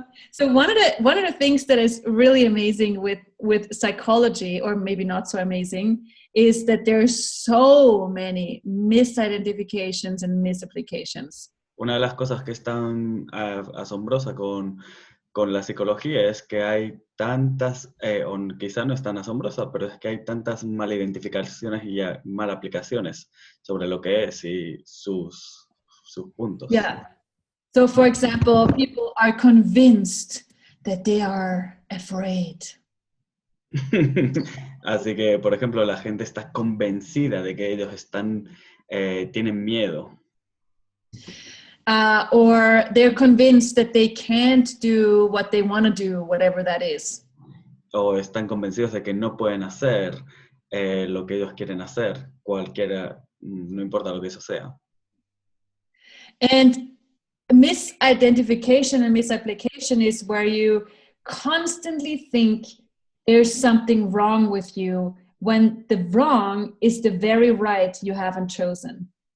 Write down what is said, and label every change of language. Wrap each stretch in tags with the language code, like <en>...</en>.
<en>So one of the things that is really amazing with psychology, or maybe not so amazing, is that there's so many misidentifications and misapplications.</en> <es>Una de las cosas que es tan asombrosa con la psicología es que hay tantas, o quizá no es tan asombrosa, pero es que hay tantas malidentificaciones y mal aplicaciones sobre lo que es y sus puntos.</es> <en>Yeah. So, for example, people are convinced that they are afraid.</en> <es>Así que, por ejemplo, la gente está convencida de que ellos tienen miedo.</es> <en>Or they're convinced that they can't do what they want to do, whatever that is.</en> <es>O están convencidos de que no pueden hacer lo que ellos quieren hacer, cualquiera, no importa lo que eso sea.</es> <en>And misidentification and misapplication is where you constantly think there's something wrong with you when the wrong is the very right you haven't chosen.</en>